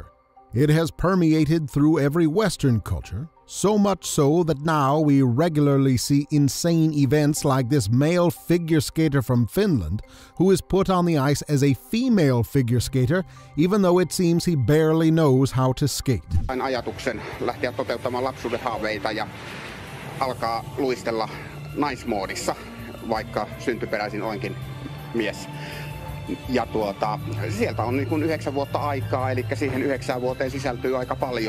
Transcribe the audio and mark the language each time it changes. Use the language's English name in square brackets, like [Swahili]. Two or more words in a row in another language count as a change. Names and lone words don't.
[English] It has permeated through every Western culture, so much so that now we regularly see insane events like this male figure skater from Finland who is put on the ice as a female figure skater, even though it seems he barely knows how to skate. [Finnish] Ajatuksen lähteä toteuttamaan lapsuuden haaveita ja alkaa luistella naismoodissa, vaikka syntyperäisin olenkin mies. Ja sieltä on niin kuin 9 vuotta aikaa, eli siihen 9 vuoteen sisältyy aika paljon.